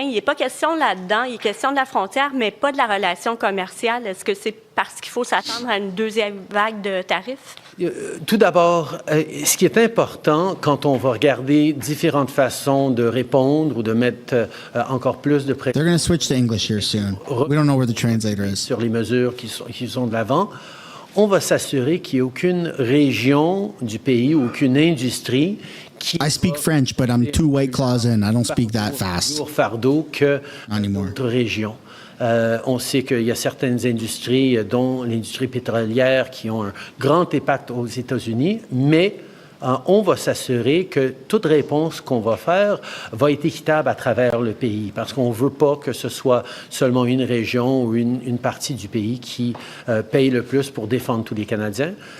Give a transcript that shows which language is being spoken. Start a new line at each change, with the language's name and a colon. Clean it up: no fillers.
French: Il n'est pas question là-dedans, il est question de la frontière, mais pas de la relation commerciale. Est-ce que c'est parce qu'il faut s'attendre à une deuxième vague de tarifs? Tout d'abord, ce qui est important quand on va regarder différentes façons de répondre ou de mettre encore plus de pression.
English: They're going to switch to English here soon. We don't know where the translator is.
French: Sur les mesures qui sont de l'avant, on va s'assurer qu'il n'y ait aucune région du pays, aucune industrie qui...
English: I speak French, but I'm 2 white claws in. I don't speak that fast.
French: ...lourd fardeau que
English: Anymore.
French: d'autres régions. On sait qu'il y a certaines industries, dont l'industrie pétrolière, qui ont un grand impact aux États-Unis, mais on va s'assurer que toute réponse qu'on va faire va être équitable à travers le pays, parce qu'on ne veut pas que ce soit seulement une région ou une partie du pays qui paye le plus pour défendre tous les Canadiens.